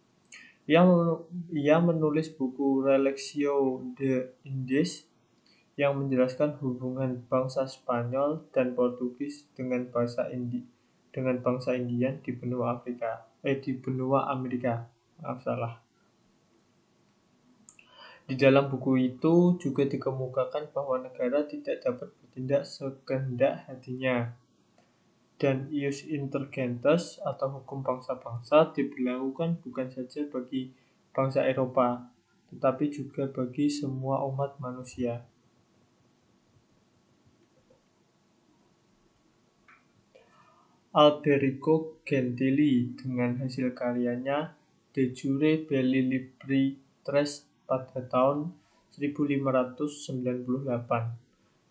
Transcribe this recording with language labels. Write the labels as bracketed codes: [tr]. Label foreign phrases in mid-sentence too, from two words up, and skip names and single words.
[id] Ia menulis buku Relectio de Indies yang menjelaskan hubungan bangsa Spanyol dan Portugis dengan bangsa Indian di benua Amerika. Di dalam buku itu juga dikemukakan bahwa negara tidak dapat bertindak sekehendak hatinya, dan [la] ius inter gentes [id] atau hukum bangsa-bangsa diberlakukan bukan saja bagi bangsa Eropa, tetapi juga bagi semua umat manusia. Alberico Gentili dengan hasil karyanya De Jure Belli Libri Tres pada tahun 1598.